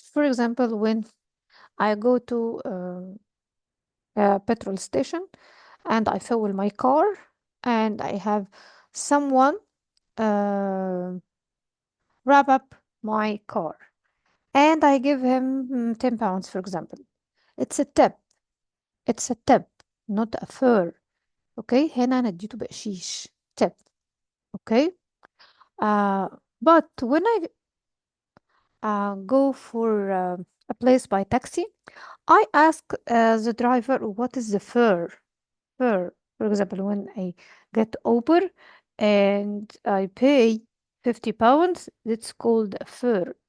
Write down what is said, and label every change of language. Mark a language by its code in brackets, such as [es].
[en] For example, when I go to a petrol station and I fuel my car and I have someone uh, wrap up my car and I give him £10, for example. It's a tip. It's a tip, not a fare. [ar] Okay, هنا أنا اديته بقشيش tip. [en] Okay. Uh, but when I go for a place by taxi, I ask the driver what is the fare. Fare. For example, when I get Uber and I pay £50, it's called a fare.